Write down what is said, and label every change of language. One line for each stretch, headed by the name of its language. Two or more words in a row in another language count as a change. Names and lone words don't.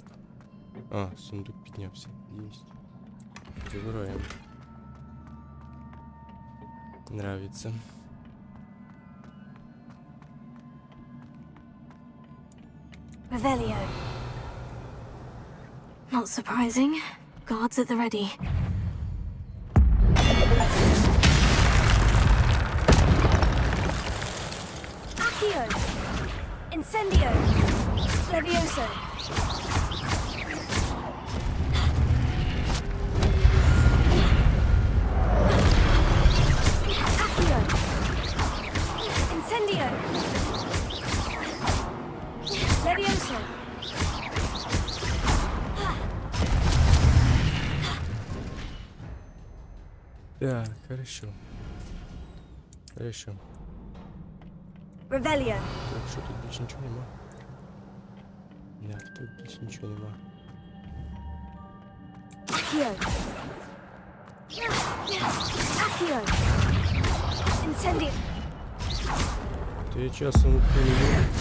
Ukrainian: А, сундук піднявся. Єсть. Забираємо.
Russian: Нравится.
Latin: Revelio.
English: Not surprising. Guards at the ready.
Latin: Accio. Incendio. Levioso. Accio. Incendio. Levioso.
Russian: Так, хорошо. Хорошо.
Latin: Revelio.
Ukrainian: Так, що тут більше нічого нема? Так, тут більше нічого нема.
Latin: Accio. Accio. Incendio.
Ukrainian: Ти часом прийняв.